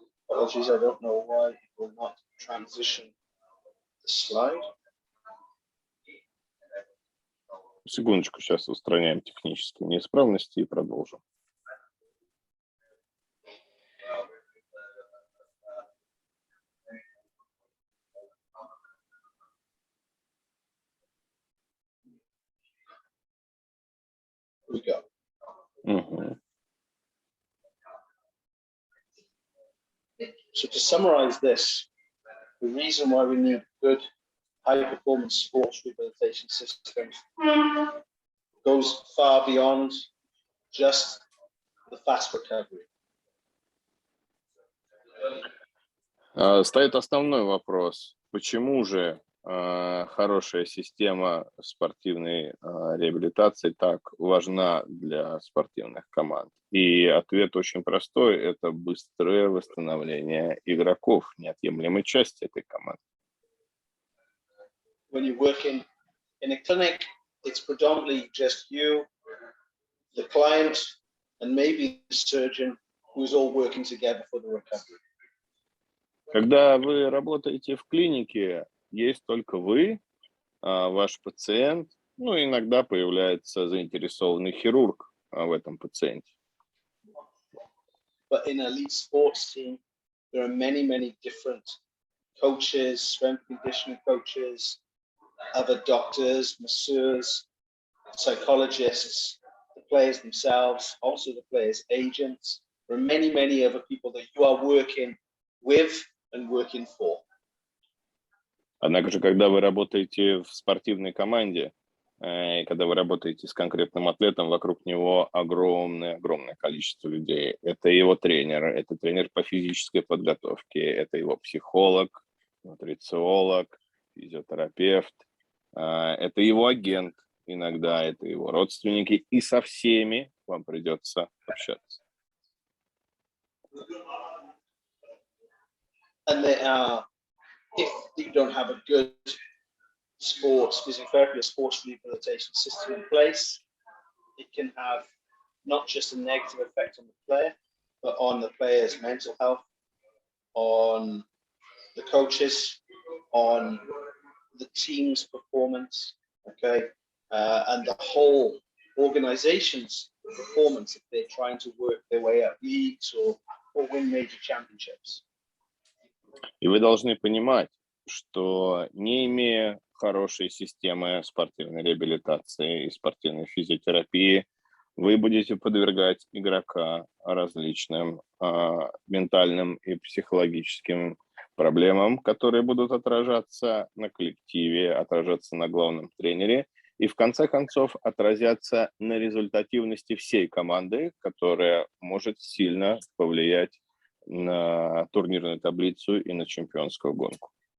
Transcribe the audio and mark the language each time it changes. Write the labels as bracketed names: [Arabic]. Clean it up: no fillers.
[English] Apologies, I don't know why it will not transition the slide. [Russian] Секундочку, сейчас устраняем технические неисправности и продолжим. [English] We go. So to summarize this, the reason why we need good high-performance sports rehabilitation systems goes far beyond just the fast recovery. [Russian] Стоит основной вопрос. Почему же хорошая система спортивной реабилитации так важна для спортивных команд? И ответ очень простой. Это быстрое восстановление игроков, неотъемлемой части этой команды. [English] When you're working in a clinic, it's predominantly just you, the client, and maybe the surgeon who's all working together for the recovery. [Russian] Когда вы работаете в клинике, есть только вы, ваш пациент, ну, иногда появляется заинтересованный хирург в этом пациенте. [English] but in an elite sports team, there are many, many different coaches, strength conditioning coaches, other doctors, masseurs, psychologists, the players themselves, also the players' agents. There are many, many other people that you are working with and working for. [Russian] Однако же, когда вы работаете в спортивной команде, и когда вы работаете с конкретным атлетом, вокруг него огромное количество людей. Это его тренер, это тренер по физической подготовке, это его психолог, нутрициолог, физиотерапевт, это его агент иногда, это его родственники, и со всеми вам придется общаться. [English] And if you don't have a good sports physiotherapy or sports rehabilitation system in place, it can have not just a negative effect on the player, but on the player's mental health, on the coaches, on the team's performance, okay, and the whole organization's performance if they're trying to work their way up leagues or win major championships. [Russian] И вы должны понимать, что не имея хорошей системы спортивной реабилитации и спортивной физиотерапии, вы будете подвергать игрока различным ментальным и психологическим проблемам, которые будут отражаться на коллективе, отражаться на главном тренере и в конце концов отразятся на результативности всей команды, которая может сильно повлиять на турнирную таблицу и на чемпионскую гонку.